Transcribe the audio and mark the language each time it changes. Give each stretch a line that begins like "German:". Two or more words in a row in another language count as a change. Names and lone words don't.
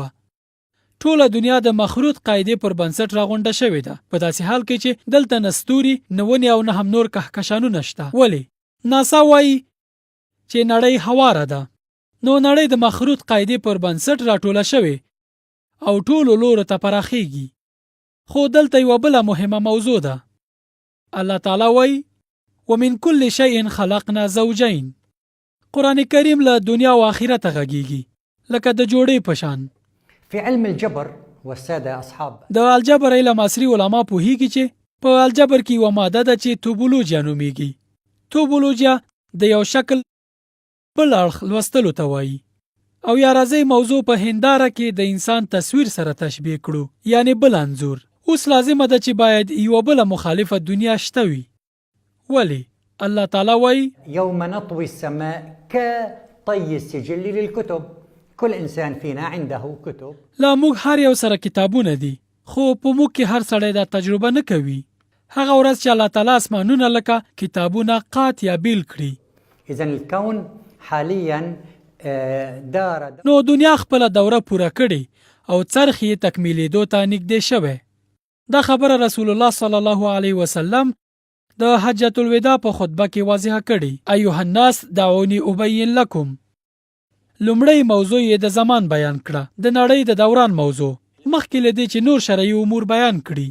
Pashto: ټوله دنیا د مخروط قاعدې پر بنسټ راغونډه شوې ده، په داسې حال کې چې دلته نه ستوري، نه ونې او نه هم نور کهکشانونه شته. ولې؟ ناسا وایي چې نړۍ هواره ده. نو نړۍ د مخروط قاعدې پر بنسټ راټوله شوې او ټولو لورو ته پراخیږي. خو دلته یوه بله مهمه موضوع ده. الله تعالی وایي
Arabic: ومن كل شيء خلقنا زوجين.
Pashto: قرآن کریم له دنیا او آخرت غږیږي لکه د جوړې په شان.
Arabic: في علم الجبر والسادة أصحاب
Pashto: د الجبر علم عصري علما پوهیږي چې په الجبر کې یوه ماده ده چې توبولوجیا نومیږي. توبولوجیا د یو شکل بل اړخ لوستلو ته وایي. او یا راځئ موضوع په هنداره کې د انسان تصویر سره تشبیه کړو، یعنی بل انځور. اوس لازمه ده چې باید یوه بله مخالفه دنیا شته وي. ولی؟ الله تعالی وایي
Arabic: يوم نطوي السماء كطي السجل للكتب كل إنسان فينا عنده كتب.
Pashto: لا موږ هر یو سره کتابونه دي، خو په موږ کې هر سړی دا تجربه نه کوي. هغه ورځ چې الله تعالی اسمانونه لکه کتابونه قات یا بیل کړي.
Arabic: إذن الكون حاليا دار
Pashto: نو دنیا خپله دوره پوره کړي او څرخ یې تکمیلېدو ته نږدې شوی. دا خبره
Arabic: رسول الله صلی الله علیه وسلم
Pashto: د حجة الوداع په خطبه کې واضحه کړي.
Arabic: ایها الناس دعوني ابین لکم.
Pashto: لومړی موضوع یې د زمان بیان کړه، د نړۍ د دوران موضوع، مخکې له دې چې نور شرعي امور بیان کړي.